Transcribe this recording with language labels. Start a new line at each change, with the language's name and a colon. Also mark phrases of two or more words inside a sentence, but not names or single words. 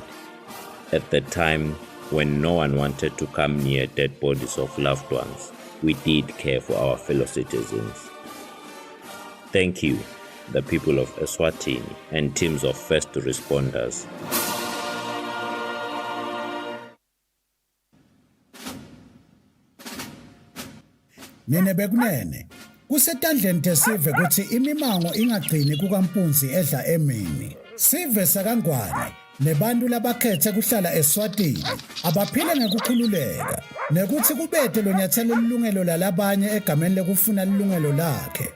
English: At the time when no one wanted to come near dead bodies of loved ones, we did care for our fellow citizens. Thank you, the people of Eswatini and teams of first responders.
Swati: Nene bekunene kusetandleni tesive kuthi imimango ingagcini kukampunzi edla emini. Sive sakangwane nebantu labakhethe kuhlala Eswatini abaphile ngekukhululeka nekuthi kubethe lo nyathelo lilungelo lalabanye egameni lekufuna lilungelo lakhe.